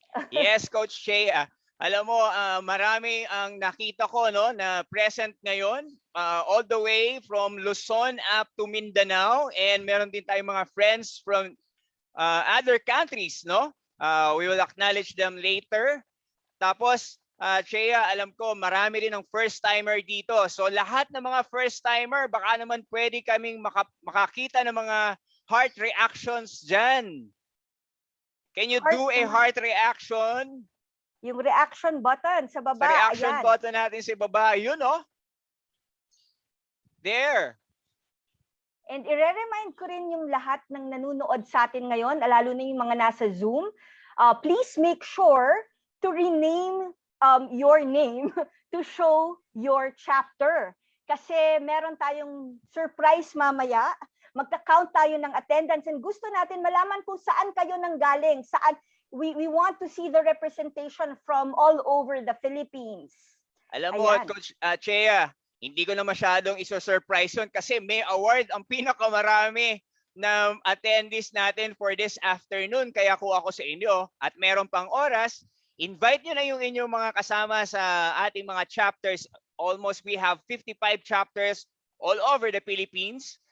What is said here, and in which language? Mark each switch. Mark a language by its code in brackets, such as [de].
[tl] Yes, Coach Che. Alam mo, marami ang nakita ko no na present ngayon [en] all the way from Luzon up to Mindanao, [tl] and meron din tayong mga [en] friends from other countries, [tl] no? [en] We will acknowledge them later. [tl] Tapos, Chea, alam ko marami rin ang first-timer dito. So lahat ng mga first-timer, baka naman pwede kaming makakita ng mga heart reactions dyan. [en] Can you do a heart reaction? [tl] Yung reaction button sa baba. Sa reaction ayan. button natin sa baba. Yun, oh. [en] There. [tl] And i-remind ko rin yung lahat ng nanunood sa atin ngayon, lalo na yung mga nasa Zoom. [en] Please make sure to rename your name to show your chapter. [tl] Kasi meron tayong surprise mamaya. Magka-count tayo ng attendance and gusto natin malaman kung saan kayo nanggaling, saan. [en] We want to see the representation from all over the Philippines. [tl] Alam mo, Coach Chea, hindi ko na masyadong iso-surprise yun kasi may award ang pinakamarami [en] na attendees natin for this afternoon. [tl] Kaya kung ako sa inyo at meron pang oras, invite nyo na yung inyong mga kasama sa ating mga chapters. [en] Almost we have 55 chapters all over the Philippines.